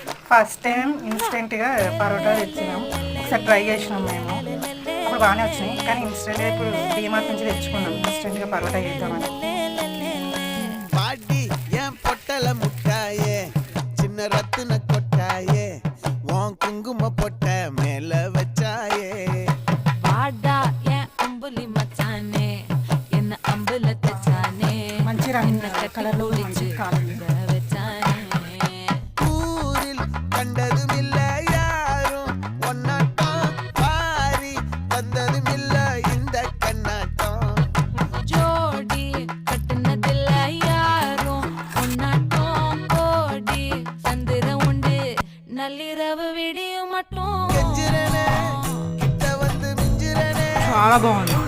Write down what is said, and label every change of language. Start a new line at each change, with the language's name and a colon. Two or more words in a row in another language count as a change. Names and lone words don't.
English: first time
Telugu: ఇన్స్టెంట్గా పరోటా తెచ్చినాం, ఒకసారి ట్రై చేసినాం మేము. అప్పుడు బాగానే వచ్చినాయి, కానీ ఇన్స్టెంట్గా ఇప్పుడు డీమార్ట్ నుంచి తెచ్చుకున్నాం ఇన్స్టెంట్గా పరోటా చేద్దామని.
Tamil: பாடி என் பொட்டல முட்டாயே சின்ன ரத்தின கொட்டாயே உன் குங்கும பொட்ட மேல வச்சாயே வாடா என் அம்புலி மச்சானே என்ன அம்புல தச்சானே
Telugu: మంచి రంగు కలర్లో మంచి కాలండి.
Tamil: வச்சானே ஊரில் கண்டதும் இல்ல யாரும் ஒன்னாட்டம் பாரி வந்ததும் இல்ல இந்த கண்ணாட்டம் ஜோடி கட்டுனதில்ல யாரும் ஒன்னாட்டம் கோடி சந்திர உண்டு நள்ளிரவு விடியும் மட்டும் கெஞ்சிரனே கிட்ட வந்து மிஞ்சிரனே
Telugu: చాలా బాగుంది.